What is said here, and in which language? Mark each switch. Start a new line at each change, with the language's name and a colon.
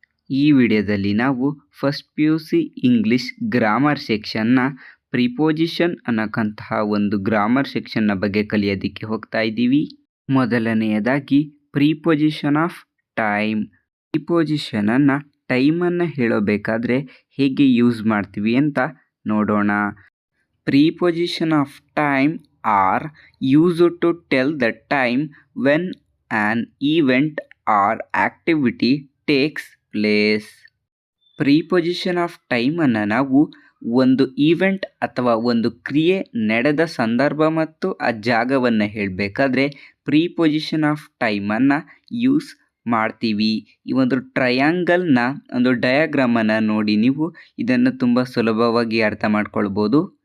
Kannada: ಈ ವಿಡಿಯೋದಲ್ಲಿ ನಾವು first PUC English grammar ಸೆಕ್ಷನ್ನ preposition ಅನ್ನೋಕ್ಕಂತಹ ಒಂದು ಗ್ರಾಮರ್ ಸೆಕ್ಷನ್ನ ಬಗ್ಗೆ ಕಲಿಯೋದಕ್ಕೆ ಹೋಗ್ತಾ ಇದ್ದೀವಿ. ಮೊದಲನೆಯದಾಗಿ ಪ್ರಿಪೋಸಿಷನ್ ಆಫ್ ಟೈಮ್. ಪ್ರಿಪೋಸಿಷನನ್ನು ಟೈಮನ್ನು ಹೇಳಬೇಕಾದ್ರೆ ಹೇಗೆ ಯೂಸ್ ಮಾಡ್ತೀವಿ ಅಂತ ನೋಡೋಣ.
English: Preposition of time are used to tell the time when an event or activity takes place.
Kannada: Preposition of time ಅನ್ನು ನಾವು ಒಂದು ಈವೆಂಟ್ ಅಥವಾ ಒಂದು ಕ್ರಿಯೆ ನಡೆದ ಸಂದರ್ಭ ಮತ್ತು ಆ ಜಾಗವನ್ನು ಹೇಳಬೇಕಾದ್ರೆ ಪ್ರಿಪೊಸಿಷನ್ ಆಫ್ ಟೈಮನ್ನು ಯೂಸ್ ಮಾಡ್ತೀವಿ. ಈ ಒಂದು ಟ್ರಯಾಂಗಲ್ನ ಒಂದು ಡಯಾಗ್ರಾಮನ್ನು ನೋಡಿ ನೀವು ಇದನ್ನು ತುಂಬ ಸುಲಭವಾಗಿ ಅರ್ಥ ಮಾಡ್ಕೊಳ್ಬೋದು.